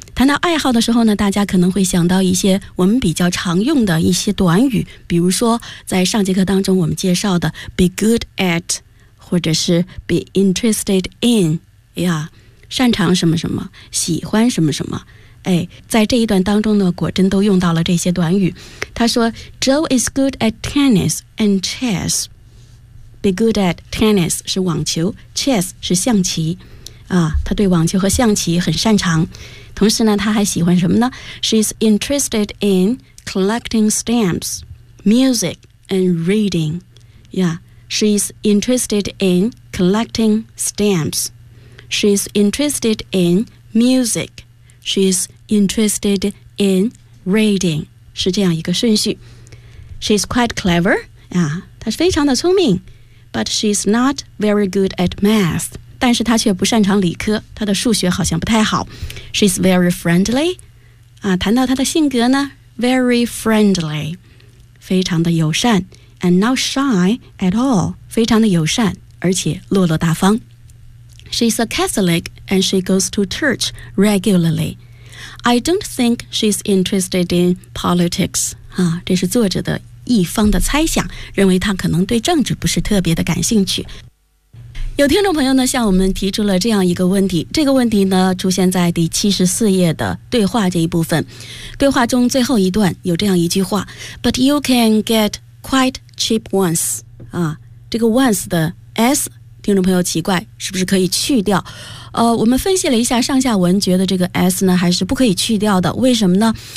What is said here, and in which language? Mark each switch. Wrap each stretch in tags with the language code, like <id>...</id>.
<zh>谈到爱好的时候呢，大家可能会想到一些我们比较常用的一些短语，比如说在上节课当中我们介绍的 be good at， 或者是 be interested in， 呀，擅长什么什么，喜欢什么什么。哎，在这一段当中呢，果真都用到了这些短语。他说</zh> <en>Joe is good at tennis and chess. Be good at tennis</en> <zh>是网球， chess 是象棋。啊，他对网球和象棋很擅长。同时呢，他还喜欢什么呢？</zh> <en>She's interested in collecting stamps, music, and reading. Yeah, she's interested in collecting stamps. She's interested in music. She's interested in reading.</en> <zh>是这样一个顺序。</zh> <en>She's quite clever.</en> <zh>啊，她是非常的聪明。</zh> <en>But she's not very good at math.</en> <zh>但是他却不擅长理科，他的数学好像不太好。</zh> <en>She's very friendly.</en> <zh>啊，谈到他的性格呢 ，</zh> <en>very friendly，</en> <zh>非常的友善 ，</zh> <en>and not shy at all，</en> <zh>非常的友善，而且落落大方。</zh> <en>She's a Catholic and she goes to church regularly. I don't think she's interested in politics.</en> <zh>啊，这是作者的一方的猜想，认为他可能对政治不是特别的感兴趣。有听众朋友呢向我们提出了这样一个问题，这个问题呢出现在第74页的对话这一部分。对话中最后一段有这样一句话</zh> <en>But you can get quite cheap once、</en> <zh>啊、这个 once 的 s 听众朋友奇怪是不是可以去掉、我们分析了一下上下文，觉得这个 s 呢还是不可以去掉的。为什么呢？</zh>